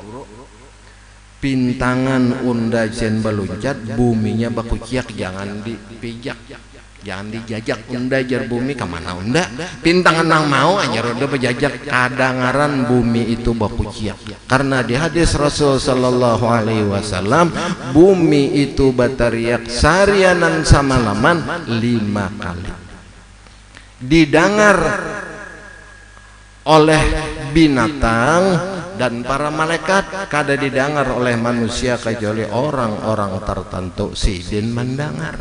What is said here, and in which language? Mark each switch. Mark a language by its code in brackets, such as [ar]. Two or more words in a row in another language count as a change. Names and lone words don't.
[bjn] Pintangan unda jen beluncat buminya bakuciak jangan dipijak jangan dijajak unda jar bumi kemana unda pintangan nang mau anyar unda bejajak kadangaran bumi itu bakuciak karena di hadis Rasul [ar] صلى الله عليه وسلم [bjn] bumi itu batariak sarianan samalaman 5 kali didengar oleh binatang dan para malaikat kada didengar oleh manusia kecuali orang-orang tertentu sidin mendengar.